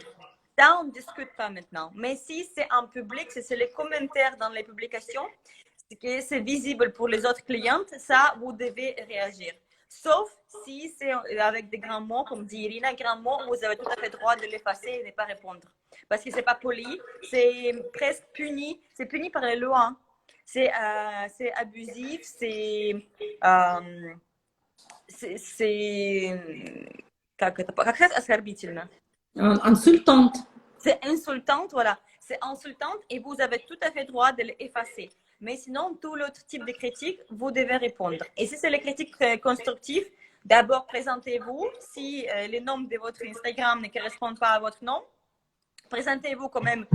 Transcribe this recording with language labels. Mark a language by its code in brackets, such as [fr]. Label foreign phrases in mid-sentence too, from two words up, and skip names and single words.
[fr] Ça, on ne discute pas maintenant. Mais si c'est en public, si c'est les commentaires dans les publications, c'est visible pour les autres clientes, ça, vous devez réagir. Sauf si c'est avec des grands mots, comme dit Irina, grands mots, vous avez tout à fait le droit de l'effacer et de ne pas répondre. Parce que ce n'est pas poli, c'est presque puni, c'est puni par les lois. C'est abusif, [ru] euh, как это оскорбительно. [fr] Insultante. C'est insultante, voilà. C'est insultante et vous avez tout à fait le droit de l'effacer. Mais sinon, tout l'autre type de critique, vous devez répondre. Et si c'est les critiques constructives, d'abord présentez-vous. Si le nom de votre Instagram ne correspond pas à votre nom, présentez-vous quand même.